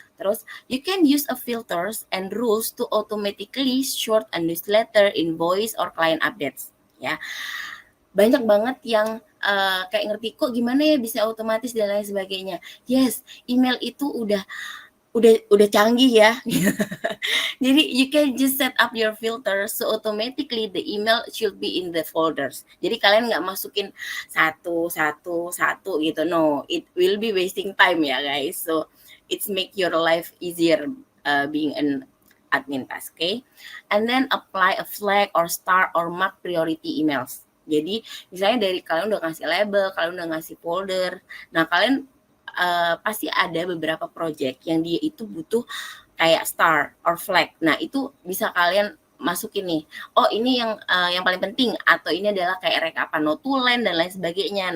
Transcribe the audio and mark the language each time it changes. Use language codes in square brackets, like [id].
[en] Terus you can use a filters and rules to automatically sort a newsletter, invoice or client updates [id] ya. Banyak banget yang kayak ngerti kok gimana ya bisa otomatis dan lain sebagainya. Yes, email itu udah canggih ya. Jadi [en] you can just set up your filter so automatically the email should be in the folders. [id] Jadi kalian nggak masukin satu gitu. [en] No, it will be wasting time [id] ya [en] guys. So it's make your life easier being an admin task, okay? And then apply a flag or star or mark priority emails. [id] Jadi misalnya dari kalian udah ngasih label, kalian udah ngasih folder. Nah, kalian pasti ada beberapa project yang dia itu butuh kayak [en] star or flag. [id] Nah, itu bisa kalian masukin nih. Ini yang paling penting, atau ini adalah kayak rekapan notulen dan lain sebagainya.